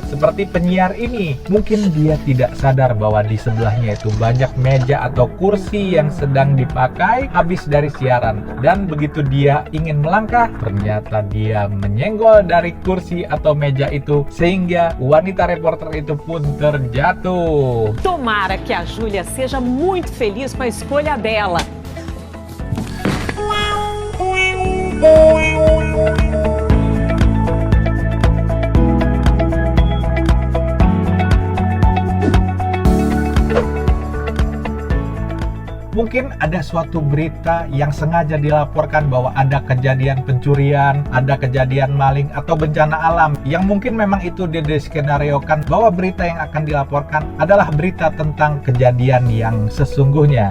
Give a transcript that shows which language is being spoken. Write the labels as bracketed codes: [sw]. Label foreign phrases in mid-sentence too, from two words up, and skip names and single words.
[id] Seperti penyiar ini, mungkin dia tidak sadar bahwa di sebelahnya itu banyak meja atau kursi yang sedang dipakai habis dari siaran. Dan begitu dia ingin melangkah, ternyata dia menyenggol dari kursi atau meja itu, sehingga wanita reporter itu pun terjatuh. [pt] Tomara que a Júlia seja muito feliz com a escolha dela. [id] Mungkin ada suatu berita yang sengaja dilaporkan bahwa ada kejadian pencurian, ada kejadian maling atau bencana alam yang mungkin memang itu dideskenariokan bahwa berita yang akan dilaporkan adalah berita tentang kejadian yang sesungguhnya.